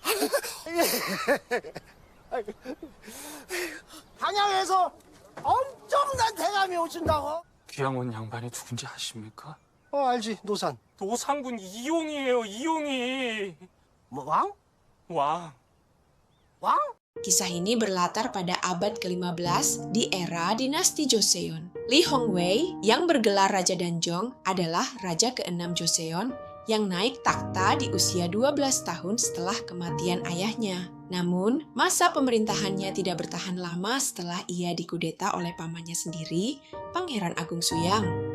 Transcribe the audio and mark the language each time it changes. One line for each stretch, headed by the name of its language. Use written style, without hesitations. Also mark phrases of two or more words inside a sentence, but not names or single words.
Korean: 단양에서 엄청난 대감이 오신다고? 귀양 온 양반이 누군지 아십니까? 알지, 노산. 노상군 이용이에요, 이용이. 뭐, 왕? 왕. 왕?
Indonesian: Kisah ini berlatar pada abad ke-15 di era dinasti Joseon. Li Hongwei yang bergelar Raja Danjong adalah Raja ke-6 Joseon yang naik takhta di usia 12 tahun setelah kematian ayahnya. Namun, masa pemerintahannya tidak bertahan lama setelah ia dikudeta oleh pamannya sendiri, Pangeran Agung Suyang.